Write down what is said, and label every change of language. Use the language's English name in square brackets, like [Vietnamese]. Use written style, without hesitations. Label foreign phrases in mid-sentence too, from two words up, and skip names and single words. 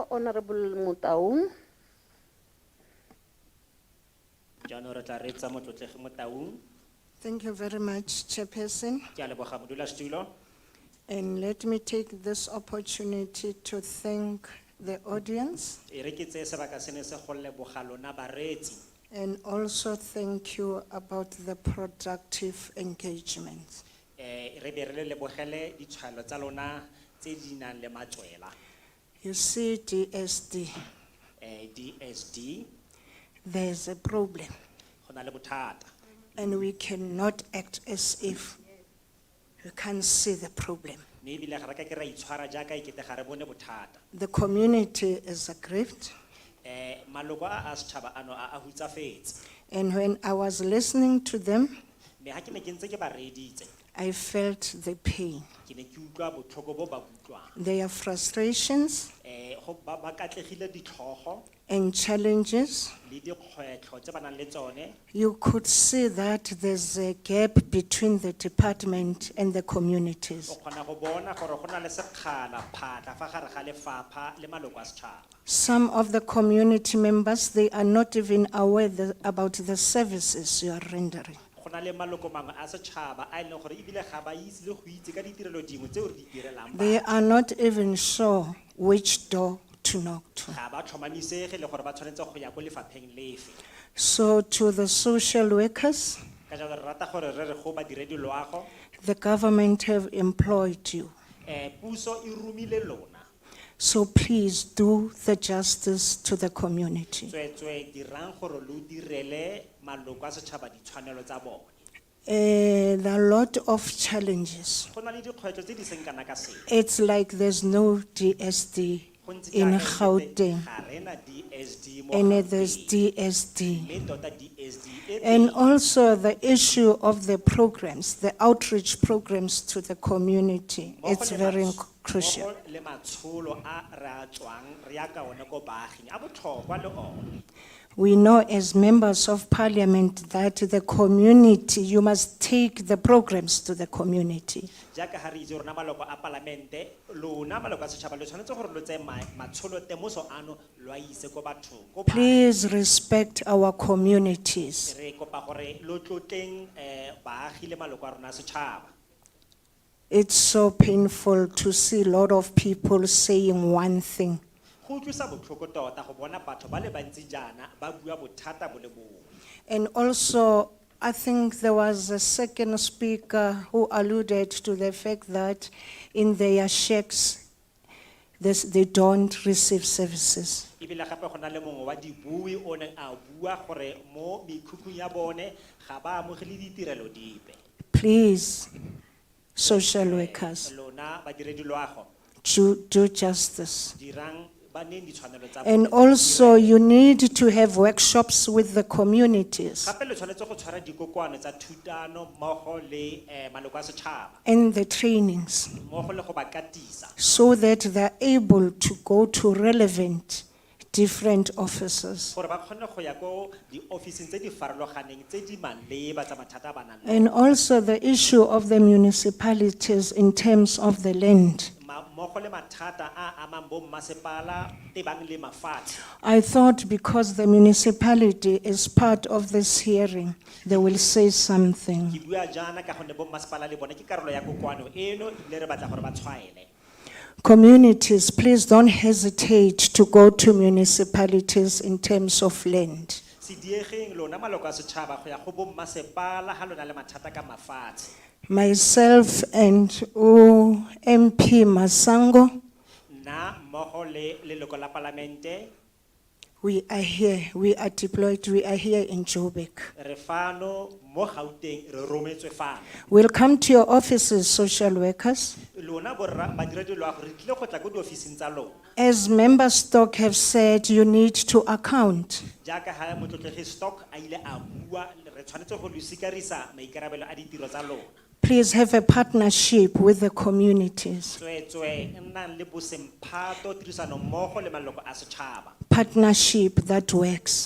[English] Honorable Mutaung. [Tswana] Jaanong re tla reetsa Motlotlegi Motaung. [English] Thank you very much, Chairperson. [Tswana] Ke a leboga modulasetulo. [English] And let me take this opportunity to thank the audience [Tswana] E re ke tseye sebaka sene se go leboga lona bareetsi. [English] and also thank you about the productive engagement. [Tswana] Re be re le lebogele ditshwalo tsa lona tse di nang le matswela. [English] You see, DSD, DSD there's a problem, [Tswana] go na le bothata. [English] and we cannot act as if we can't see the problem. [Tswana] Mme ebile ga re ka ke ra itshwara jaaka ekete ga re bone bothata. [English] The community is aggrieved, [Tswana] Maloko a setšhaba ano a hutsafetse. [English] and when I was listening to them, [Tswana] Mme ga ke ne ke ntse ke ba reeditse, [English] I felt the pain, [Tswana] ke ne ke utlwa botlhoko bo ba bo utlwang. [English] their frustrations [Tswana] Ba katlegile ditlhogo [English] and challenges. [Tswana] le dikgwetlho tse ba nang le tsone. [English] You could see that there's a gap between the department and the communities. [Tswana] O kgona go bona gore go na le sekgala phatla fa gare ga lefapha le maloko a setšhaba. [English] Some of the community members, they are not even aware about the services you are rendering. [Tswana] Go na le maloko mangwe a setšhaba a e leng gore ebile ga ba itse le go itse ka ditirelo dingwe tseo re di direlang batho. [English] They are not even sure which door to knock to. [Tswana] Ga ba tlhomamisege le gore ba tshwanetse go ya ko lefapheng lefe. [English] So to the social workers, [Tswana] Ka jalo re rata gore re re go badiredi loago, [English] the government have employed you. [Tswana] puso e rumile lona. [English] So please do the justice to the community. [Tswana] Tsweetswe dirang gore lo direle maloko a setšhaba ditshwanelo tsa bone. [English] There are a lot of challenges. [Tswana] Go na le dikgwetlho tse di seng kana ka sepe. [English] It's like there's no DSD [Tswana] Go ntse [English] in [Tswana] jaaka e [English] Gauteng, [Tswana] kete ga rena DSD mo [English] and [Tswana] Gauteng. [English] there's DSD. [Tswana] Le tota DSD e [English] And [Tswana] teng. [English] also the issue of the programs, the outreach programs to the community. [Tswana] Mmogo [English] It's [Tswana] le [English] very [Tswana] mats- [English] crucial. [Tswana] mmogo le matsholo a re a tswang re ya ka one ko baaging a botlhokwa le one. [English] We know as members of parliament that the community, you must take the programs to the community. [Tswana] Jaaka ha re itse rona maloko a palamente, lona maloko a setšhaba le tshwanetse gore lo tseye matsholo temoso ano lo a ise ko bathong, ko baaging. [English] Please respect our communities. [Tswana] Re kopa gore lo tlotleng baagi le maloko a rona a setšhaba. [English] It's so painful to see a lot of people saying one thing. [Tswana] Go utlwisa botlhoko tota go bona batho ba le bantsi jaana ba bua bothata bo le bongwe. [English] And also, I think there was a second speaker who alluded to the fact that in their shacks, they don't receive services. [Tswana] Ebile gape go na le mongwe wa dibui o neng a bua gore mo mekhukhung ya bone ga ba amogele ditirelo dipe. [English] Please, social workers, [Tswana] Lona badiredi loago [English] do justice. [Tswana] dirang ba neng ditshwanelo tsa [English] And [Tswana] bone. [English] also, you need to have workshops with the communities [Tswana] Gape le tshwanetse go tshwara dikokoano tsa thutano mmogo le maloko a setšhaba [English] and the trainings [Tswana] mmogo le go ba katisa [English] so that they're able to go to relevant different offices. [Tswana] gore ba kgone go ya ko di-officing tse di farologaneng tse di maleba tsa mathata a ba nang le [English] And also the issue of the municipalities in terms of the land. [Tswana] mmogo le mathata a amang bo mmasepala tebang le mafatshe. [English] I thought because the municipality is part of this hearing, they will say something. [Tswana] Ke bua jaana ka gonne bo mmasepala le bone ke karolo ya kokoano eno ebile re batla gore ba tshwaele. [English] Communities, please don't hesitate to go to municipalities in terms of land. [Tswana] Se diegeng lona maloko a setšhaba go ya go bo mmasepala ha lona le mathata ka mafatshe. [English] Myself and MP Masango, [Tswana] Nna mmogo le leloko la palamente [English] we are here, we are deployed, we are here in Joburg. [Tswana] re fano mo Gauteng re rometswe fano. [English] We'll come to your offices, social workers. [Tswana] Lona borra badiredi loago re tlile go tla ko diofising tsa lona. [English] As member stock have said, you need to account. [Tswana] Jaaka ha motlotlegi stock a ile a bua re tshwanetse go lo sikarisa maikarabelo a ditiro tsa lona. [English] Please have a partnership with the communities. [Tswana] Tsweetswe nnang le bosemphato tirisano mmogo le maloko a setšhaba. [English] Partnership that works.